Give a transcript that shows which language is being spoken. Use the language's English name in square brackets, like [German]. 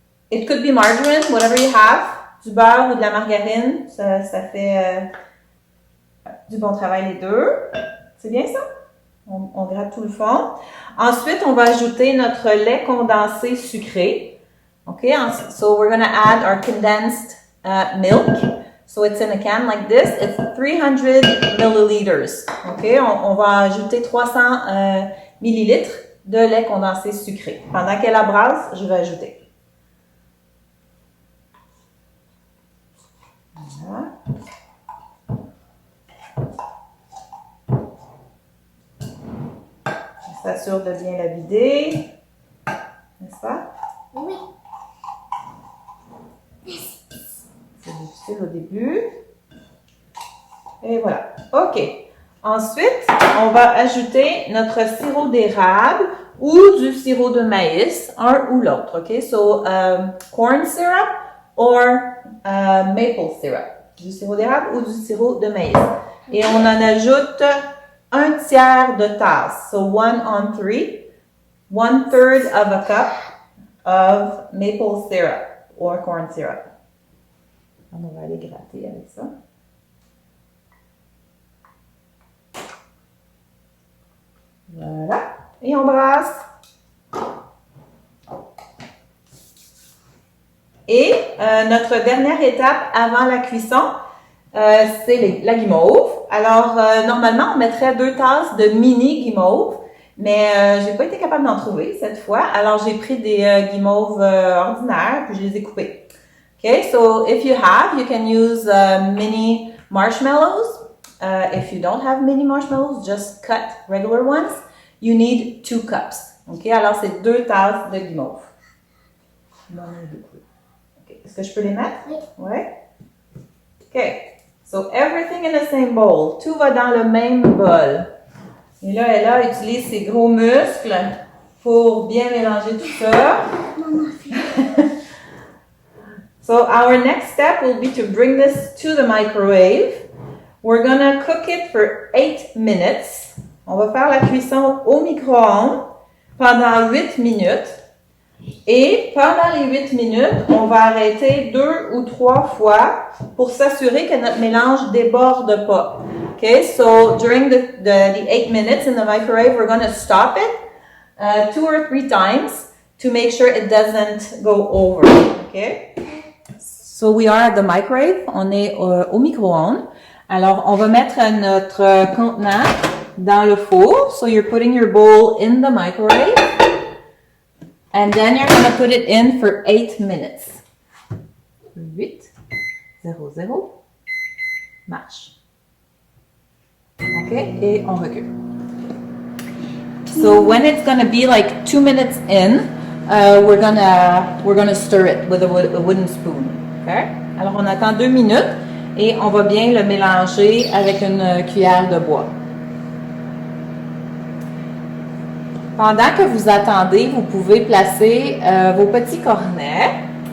[English] It could be margarine, whatever you have. [French] Du beurre ou de la margarine, ça fait du bon travail les deux. C'est bien ça? On gratte tout le fond. Ensuite, on va ajouter notre lait condensé sucré. [English] Okay, so we're going to add our condensed milk. So it's in a can like this. It's 300 milliliters. [French] Okay, on va ajouter 300 millilitres de lait condensé sucré. Pendant qu'elle abrase, je vais ajouter. Voilà. On s'assure de bien la vider. N'est-ce pas? Oui. C'est difficile au début. Et voilà. OK. Ensuite, on va ajouter notre sirop d'érable ou du sirop de maïs, un ou l'autre. OK? [English] So, corn syrup or maple syrup. [French] Du sirop d'érable ou du sirop de maïs. Et on en ajoute 1/3 de tasse. [English] So 1 on 3. 1/3 of a cup of maple syrup or corn syrup. [French] On va aller gratter avec ça. Voilà. Et on brasse. Et notre dernière étape avant la cuisson, c'est la guimauve. Alors, normalement, on mettrait 2 tasses de mini guimauve, mais j'ai pas été capable d'en trouver cette fois. Alors, j'ai pris des guimauves ordinaires, puis je les ai coupées. [English] Okay, so if you have, you can use mini marshmallows. If you don't have mini marshmallows, just cut regular ones. You need 2 cups. [French] Okay, alors c'est 2 tasses de guimauve. Okay. Est-ce que je peux les mettre? Oui. Ouais. Okay. [English] So everything in the same bowl. [French] Tout va dans le même bol. Et là, elle utilise ses gros muscles pour bien mélanger tout ça. [English] So our next step will be to bring this to the microwave. We're gonna cook it for 8 minutes. [French] On va faire la cuisson au micro-ondes pendant 8 minutes. Et pendant les 8 minutes, on va arrêter 2 ou 3 fois pour s'assurer que notre mélange déborde pas. [English] Okay, so during the 8 minutes in the microwave, we're going to stop it 2 or 3 times to make sure it doesn't go over. Okay? So we are at the microwave. [French] On est au micro-ondes. Alors, on va mettre notre contenant dans le four. [English] So you're putting your bowl in the microwave. And then you're going to put it in for 8 minutes. [French] 8, 0, 0. Marche. Okay? Et on recule. [English] So when it's going to be like 2 minutes in, we're gonna stir it with a wooden spoon. Okay? [French] Alors on attend 2 minutes et on va bien le mélanger avec une cuillère de bois. Pendant que vous attendez, vous pouvez placer vos petits cornets.